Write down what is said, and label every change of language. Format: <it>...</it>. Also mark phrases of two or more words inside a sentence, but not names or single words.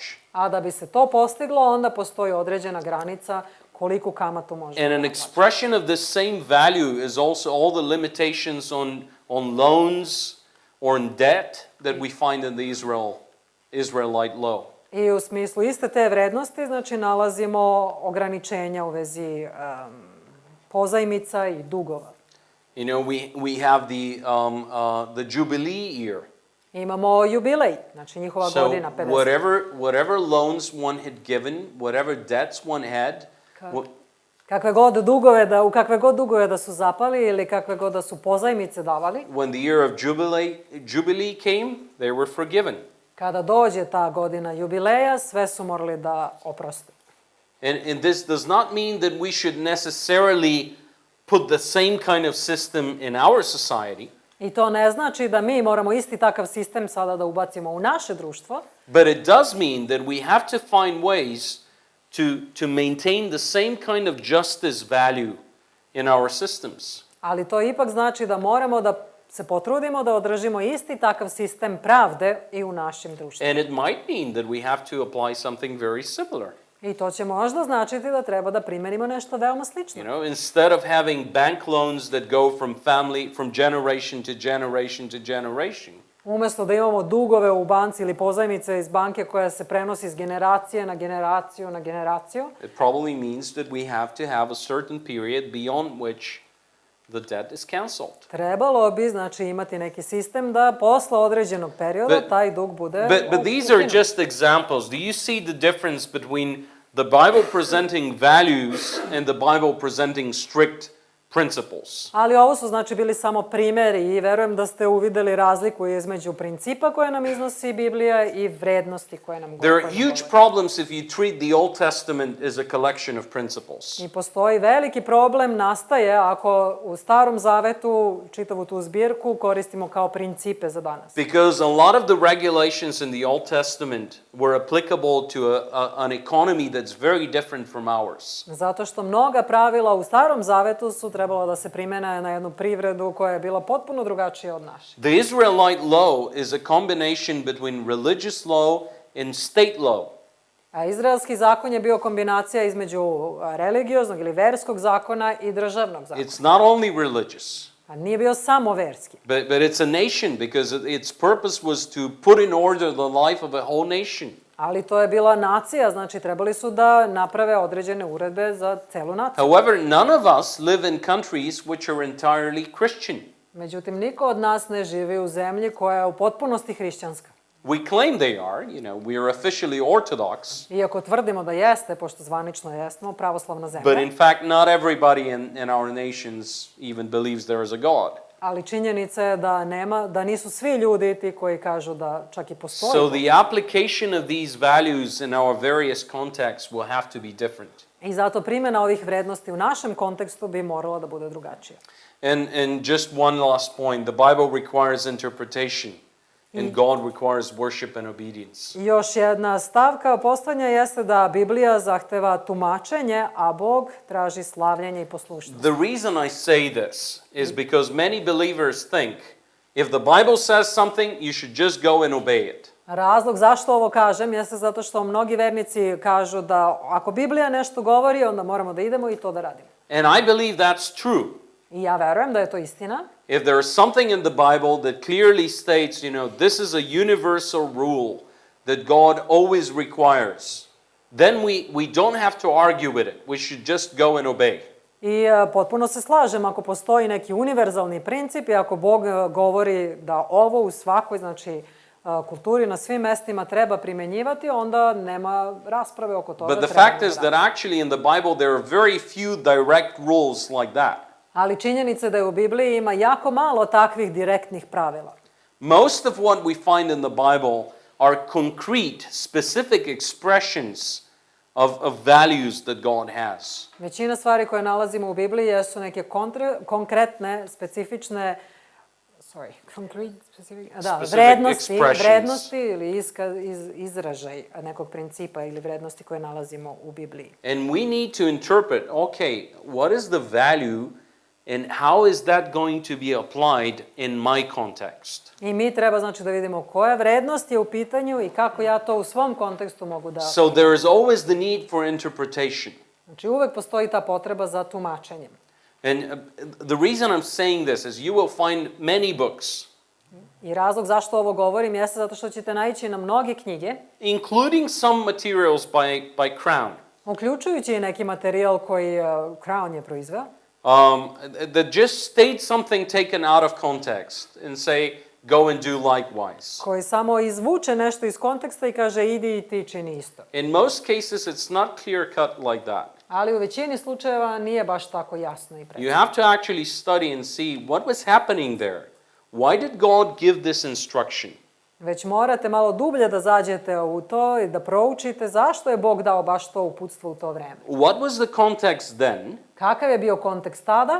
<sr>A da bi se to postiglo, onda postoji određena granica koliku kamatu možete</sr> <en>And an</en> <sr>naplaćati.</sr> <en>expression of this same value is also all the limitations on loans or in debt that we find in the Israelite law.</en> <sr>I u smislu iste te vrednosti, znači, nalazimo ograničenja u vezi pozajmica i dugova.</sr> <en>You know, we have the Jubilee year.</en> <sr>Imamo jubilej, znači njihova So godina 50.</sr> <en>whatever loans one had given, whatever debts one had,</en> <sr>Kakve god dugove u kakve god dugove da su zapali ili kakve god da su pozajmice davali,</sr> <en>when the year of Jubilee came, they were forgiven.</en> <sr>kada dođe ta godina jubileja, sve su morali da oproste.</sr> <en>And this does not mean that we should necessarily put the same kind of system in our society.</en> <sr>I to ne znači da mi moramo isti takav sistem sada da ubacimo u naše društvo,</sr> <en>But it does mean that we have to find ways to maintain the same kind of justice value in our systems.</en> <sr>ali to ipak znači da moramo da se potrudimo da održimo isti takav sistem pravde i u našim društvima.</sr> <en>And it might mean that we have to apply something very similar.</en> <sr>I to će možda značiti da treba da primenimo nešto veoma slično.</sr> <en>You know, instead of having bank loans that go from generation to generation to generation,</en> <sr>Umesto da imamo dugove u banci ili pozajmice iz banke koja se prenosi iz generacije na generaciju na generaciju,</sr> <en>it probably means that we have to have a certain period beyond which the debt is canceled.</en> <sr>trebalo bi, znači, imati neki sistem da posle određenog perioda taj dug bude</sr> <en>But these are just examples. Do you see the difference between the Bible presenting values and the Bible presenting strict principles.</en> <sr>Ali ovo su znači bili samo primjeri i verujem da ste uvideli razliku između principa koje nam iznosi Biblija i vrednosti koje nam There govori.</sr> <en>are huge problems if you treat the Old Testament as a collection of principles.</en> <sr>I postoji veliki problem nastaje ako u Starom Zavetu čitavu tu zbirku koristimo kao principe za danas.</sr> <en>Because a lot of the regulations in the Old Testament were applicable to an economy that's very different from ours.</en> <sr>Zato što mnoga pravila u Starom Zavetu su trebala da se primene na jednu privredu koja je bila potpuno drugačija od naše.</sr> <en>The Israelite law is a combination between religious law and state law.</en> <sr>A izraelski zakon je bio kombinacija između religioznog ili verskog zakona i državnog zakona.</sr> <en>It's not only religious,</en> <sr>A nije bio samo verski.</sr> <en>but it's a nation because its purpose was to put in order the life of a whole nation.</en> <sr>Ali to je bila nacija, znači trebali su da naprave određene uredbe za celu naciju.</sr> <en>However, none of us live in countries which are entirely Christian.</en> <sr>Međutim, niko od nas ne živi u zemlji koja je u potpunosti hrišćanska.</sr> <en>We claim they are, we are officially Orthodox,</en> <sr>Iako tvrdimo da jeste, pošto zvanično jesmo, pravoslavna zemlja.</sr> <en>but in fact not everybody in our nations even believes there is a God.</en> <sr>Ali činjenica je da nisu svi ljudi ti koji kažu da čak i postoji.</sr> <en>So the application of these values in our various contexts will have to be different.</en> <sr>I zato primjena ovih vrednosti u našem kontekstu bi morala da bude drugačija.</sr> <en>And just one last point, the Bible requires interpretation. And God requires worship and obedience.</en> <sr>I još jedna stavka postojanja jeste da Biblija zahteva tumačenje, a Bog traži slavljenje i poslušnost.</sr> <en>The reason I say this is because many believers think if the Bible says something, you should just go and obey it.</en> <sr>Razlog zašto ovo kažem jeste zato što mnogi vernici kažu da ako Biblija nešto govori, onda moramo da idemo i to da radimo.</sr> <en>And I believe that's true.</en> <sr>I ja verujem da je to istina.</sr> <en>If there is something in the Bible that clearly states, this is a universal rule that God always requires, then we don't have to argue with it. We should just go and obey.</en> <sr>I potpuno se slažem, ako postoji neki univerzalni princip i ako Bog govori da ovo u svakoj, znači, kulturi na svim mestima treba primenjivati, onda nema rasprave oko toga.</sr> <en>But the fact is that actually in the Bible there are very few direct rules like that.</en> <sr>Ali činjenica je da u Bibliji ima jako malo takvih direktnih pravila.</sr> <en>Most of what we find in the Bible are concrete, specific expressions of values that God has.</en> <sr>Većina stvari koje nalazimo u Bibliji jesu neke konkretne, specifične, vrednosti ili izražaj nekog principa ili vrednosti koje nalazimo u Bibliji.</sr> <en>And we need to interpret, okay, what is the value and how is that going to be applied in my context?</en> <sr>I mi treba znači da vidimo koja vrednost je u pitanju i kako ja to u svom kontekstu mogu da...</sr> <en>So there is always the need for interpretation.</en> <sr>Znači uvek postoji ta potreba za tumačenjem.</sr> <en>And the reason I'm saying this is you will find many books.</en> <sr>I razlog zašto ovo govorim jeste zato što ćete naići na mnoge knjige,</sr> <en>including some materials by CROWN.</en> <sr>Uključujući i neki materijal koji CROWN je proizveo.</sr> <en>That just state something taken out of context and say, go and do likewise.</en> <sr>Koji samo izvuče nešto iz konteksta i kaže idi i ti čini isto.</sr> <en>In most cases it's not clear cut like that.</en> <sr>Ali u većini slučajeva nije baš tako jasno i precizno.</sr> <en>You have to actually study and see what was happening there. Why did God give this instruction?</en> <sr>Već morate malo dublje da zađete u to i da proučite zašto je Bog dao baš to uputstvo u to vreme.</sr> <en>What was the context then?</en> <sr>Kakav je bio kontekst tada?</sr>